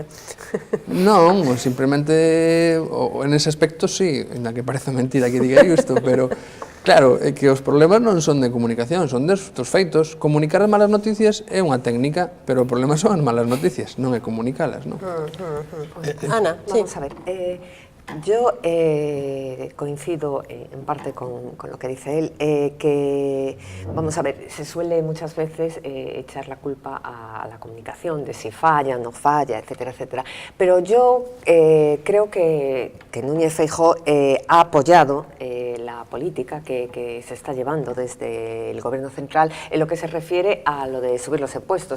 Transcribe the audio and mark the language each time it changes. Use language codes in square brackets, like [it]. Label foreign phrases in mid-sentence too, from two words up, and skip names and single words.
[gl] Non, simplemente, [es] en ese aspecto sí, [gl] ainda que parece mentira que diga isto, pero claro, é que os problemas non son de comunicación, son dos feitos. Comunicar as malas noticias é unha técnica, pero o problema son as malas noticias, non é comunicalas, non? [es] Ana, vamos a ver. Yo coincido en parte con lo que dice él, que, vamos a ver, se suele muchas veces echar la culpa a la comunicación de si falla, no falla, etcétera, etcétera. Pero yo creo que Núñez Feijóo ha apoyado la política que se está llevando desde el Gobierno central en lo que se refiere a lo de subir los impuestos.